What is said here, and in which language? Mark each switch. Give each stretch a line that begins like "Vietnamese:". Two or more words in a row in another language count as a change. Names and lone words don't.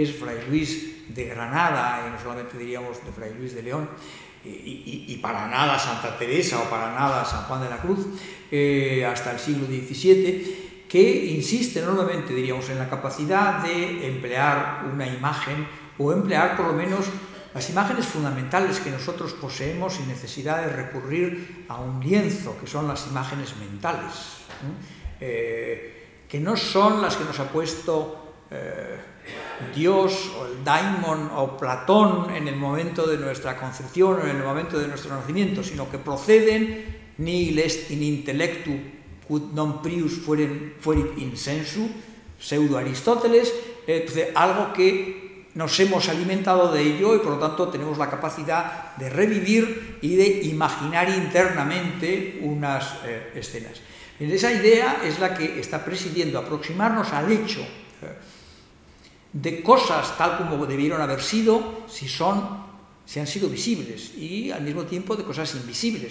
Spanish: es Fray Luis de Granada, y no solamente diríamos de Fray Luis de León, y para nada Santa Teresa o para nada San Juan de la Cruz, hasta el siglo XVII, que insiste enormemente, diríamos, en la capacidad de emplear una imagen o emplear por lo menos las imágenes fundamentales que nosotros poseemos sin necesidad de recurrir a un lienzo, que son las imágenes mentales, que no son las que nos ha puesto Dios o el daimon o Platón en el momento de nuestra concepción o en el momento de nuestro nacimiento, sino que proceden
Latin: nihil est in intellectu quod non prius fuerit in sensu,
Spanish: pseudo Aristóteles, algo que nos hemos alimentado de ello y por lo tanto tenemos la capacidad de revivir y de imaginar internamente unas escenas. Esa idea es la que está presidiendo aproximarnos al hecho de cosas tal como debieron haber sido si han sido visibles, y al mismo tiempo de cosas invisibles.